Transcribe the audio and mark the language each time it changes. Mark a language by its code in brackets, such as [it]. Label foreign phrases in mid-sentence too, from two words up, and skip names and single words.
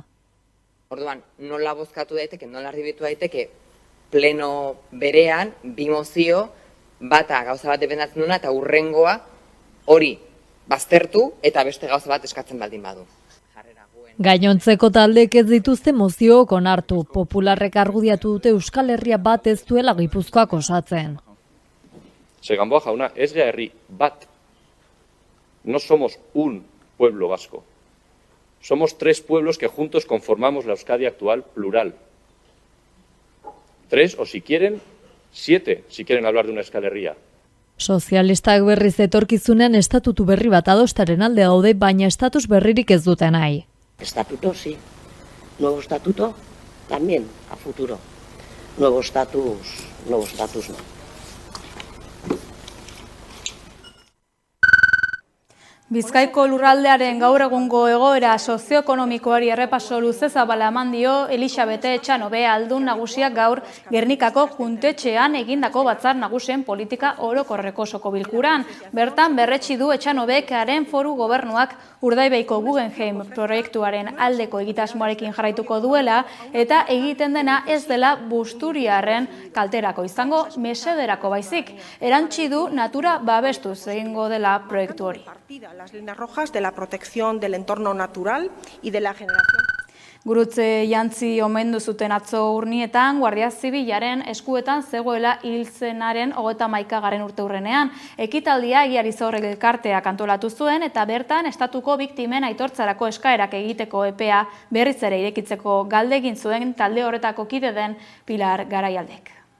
[eu] Orduan, nola bozkatu daiteke, nola erdibitu daiteke, pleno berean, bi mozio, bata gauza bat dependatzen duna eta hurrengoa hori baztertu eta beste gauza bat eskatzen baldin badu. Gainontzeko taldeek ez dituzte moziook onartu, popularrek argudiatu dute Euskal Herria bat ez duela Gipuzkoak osatzen. Gamboa jauna, ez gara herri bat. [es] No somos un pueblo vasco. Somos 3 pueblos que juntos conformamos la Euskadi actual plural. 3 o si quieren, 7, si quieren hablar de una Euskal Herria. [eu] Sozialistak berriz etorkizunean estatutu berri bat adostaren alde daude, baina estatus berririk ez dute nahi. [es] Estatuto sí, nuevo estatuto también a futuro, nuevo estatus no. [eu] Bizkaiko lurraldearen gaur egungo egoera sozioekonomikoari errepaso luze zabala eman dio Elisabete Etxanobe aldun nagusiak gaur Gernikako Juntetxean egindako batzar nagusien politika orokorreko osoko bilkuran. Bertan berretsi du Etxanobek haren foru gobernuak Urdaibaiko Guggenheim proiektuaren aldeko egitasmoarekin jarraituko duela eta egiten dena ez dela Busturiarren kalterako izango mesederako baizik. Erantsi du natura babestuz egingo dela proiektu hori. [es] Las líneas rojas de la protección del entorno natural y de la generación. [eu] Gurutze jantzi omendu zuten atzo urnietan, Guardia Zibilaren eskuetan zegoela hilzenaren 31. urteurrenean. Ekitaldia Egiarizor elkarteak antolatu zuen eta bertan estatuko biktimen aitortzarako eskaerak egiteko epea berriz ere irekitzeko galdegin zuen talde horretako kide den Pilar Garaialdek.